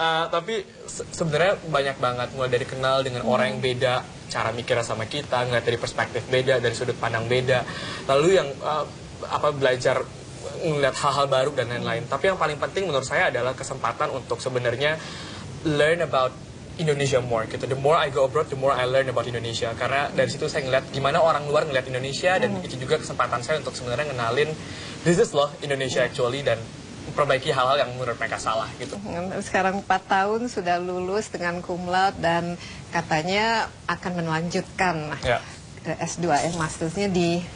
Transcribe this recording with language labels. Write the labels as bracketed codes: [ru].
[id] Tapi sebenarnya banyak banget, mulai dari kenal dengan orang yang beda, cara mikirnya sama kita, ngeliat dari perspektif beda, dari sudut pandang beda. Lalu yang belajar ngeliat hal-hal baru dan lain-lain. Tapi yang paling penting menurut saya adalah kesempatan untuk sebenarnya [en] learn about Indonesia more [id] gitu. [en] The more I go abroad, the more I learn about Indonesia. [id] Karena dari situ saya ngeliat gimana orang luar ngeliat Indonesia dan itu juga kesempatan saya untuk sebenarnya ngenalin [en] this is [id] loh Indonesia actually dan memperbaiki hal-hal yang menurut mereka salah gitu. Sekarang 4 tahun sudah lulus dengan cum laude dan katanya akan melanjutkan S2 mastersnya di